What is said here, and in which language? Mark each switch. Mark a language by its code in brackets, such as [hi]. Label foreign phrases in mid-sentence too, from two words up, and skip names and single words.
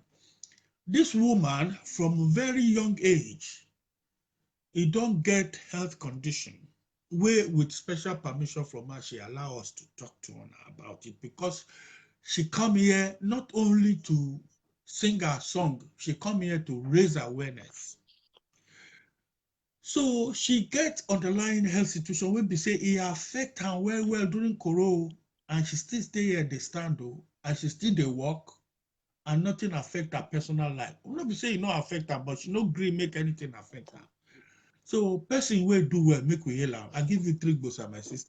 [pcm] This woman from very young age, he don't get health condition where with special permission from her, she allow us to talk to her about it because she come here not only to sing her song, she come here to raise awareness. So she gets underlying health situation wey be say e affect her well during Corona, and she still stay here dey stand though, and she still dey work, and nothing affect her personal life. No be say e no affect her, but she no gree make anything affect her. So person wey do well, make we hail am. I give you 3 gbosa, my sister.